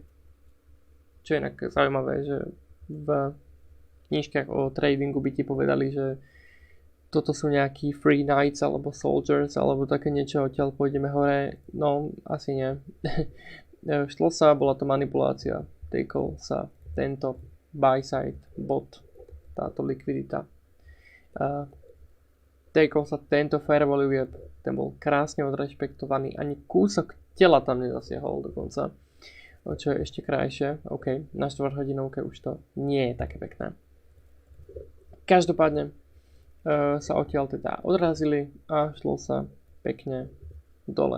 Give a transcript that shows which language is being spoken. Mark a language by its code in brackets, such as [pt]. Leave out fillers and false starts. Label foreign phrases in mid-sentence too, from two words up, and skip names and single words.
[sk] Čo je inak zaujímavé, že v knižkách o tradingu by ti povedali, že toto sú nejakí [en] free knights [sk] alebo soldiers alebo také niečo, odtiaľ pôjdeme hore. No, asi nie. Šlo sa, bola to manipulácia. Takol sa tento [en] buy side bot, [sk] táto likvidita. Takol sa tento [en] fair value gap, [sk] ten bol krásne odrešpektovaný, ani kúsok tela tam nezasiahol dokonca, čo je ešte krajšie. OK, na 4 hodinovke už to nie je také pekné. Každopádne sa odtiaľ teda odrazili a šlo sa pekne dole.